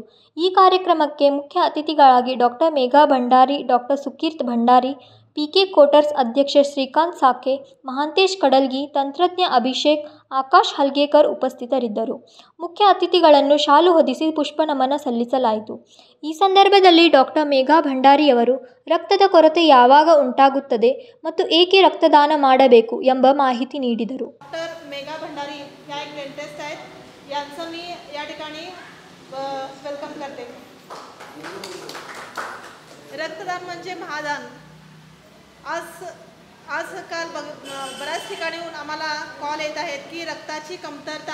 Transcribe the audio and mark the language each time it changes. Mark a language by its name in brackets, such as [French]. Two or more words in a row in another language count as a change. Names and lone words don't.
[Kannada] ಈ ಕಾರ್ಯಕ್ರಮಕ್ಕೆ ಮುಖ್ಯ ಅತಿಥಿಗಳಾಗಿ ಡಾಕ್ಟರ್ ಮೇಘಾ ಭಂಡಾರಿ, ಡಾಕ್ಟರ್ ಸುಕೀರ್ತ್ ಭಂಡಾರಿ, ಪಿಕೆ ಕೋಟರ್ಸ್ ಅಧ್ಯಕ್ಷ ಶ್ರೀಕಾಂತ್ ಸಾಕೆ, ಮಹಾಂತೇಶ್ ಕಡಲ್ಗಿ, ತಂತ್ರಜ್ಞ ಅಭಿಷೇಕ್, ಆಕಾಶ್ ಹಲ್ಗೇಕರ್ ಉಪಸ್ಥಿತರಿದ್ದರು. ಮುಖ್ಯ ಅತಿಥಿಗಳನ್ನು ಶಾಲು ಹೊದಿಸಿ ಪುಷ್ಪನಮನ ಸಲ್ಲಿಸಲಾಯಿತು. ಈ ಸಂದರ್ಭದಲ್ಲಿ ಡಾಕ್ಟರ್ ಮೇಘಾ ಭಂಡಾರಿಯವರು ರಕ್ತದ ಕೊರತೆ ಯಾವಾಗ ಉಂಟಾಗುತ್ತದೆ ಮತ್ತು ಏಕೆ ರಕ್ತದಾನ ಮಾಡಬೇಕು ಎಂಬ ಮಾಹಿತಿ ನೀಡಿದರು. [Marathi] डॉक्टर मेघा भंडारी ह्या एक डेंटिस्ट आहेत, यांचं मी या ठिकाणी वेलकम करते. रक्तदान म्हणजे महादान. आजकाल बऱ्याच ठिकाणीहून आम्हाला कॉल येत आहेत की रक्ताची कमतरता.